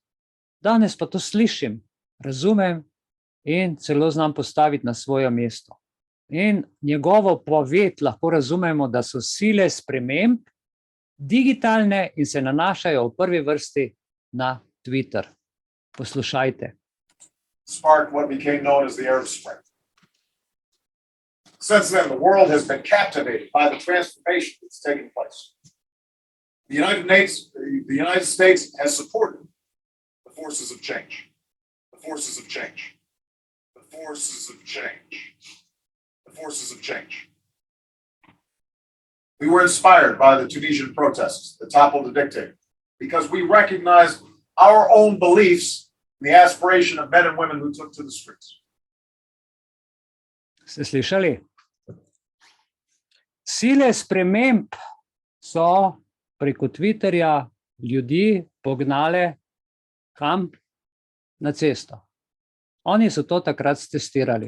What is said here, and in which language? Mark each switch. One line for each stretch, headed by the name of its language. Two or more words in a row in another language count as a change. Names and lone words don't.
Slovenian: Danes pa to slišim, razumem in celo znam postaviti na svoje mesto. In njegovo poved lahko razumemo, da so sile sprememb digitalne in se nanašajo v prvi vrsti na Twitter. Poslušajte.
English: Sparked what became known as the Arab Spring. Since then, the world has been captivated by the transformation that's taken place. The United States has supported the forces of change. The forces of change. The forces of change. The forces of change. We were inspired by the Tunisian protests that toppled the dictator because we recognized our own beliefs and the aspiration of men and women who took to the streets.
Slovenian: Ste slišali? Sile sprememb so preko Twitterja ljudi pognale kam? na cesto. Oni so to takrat testirali.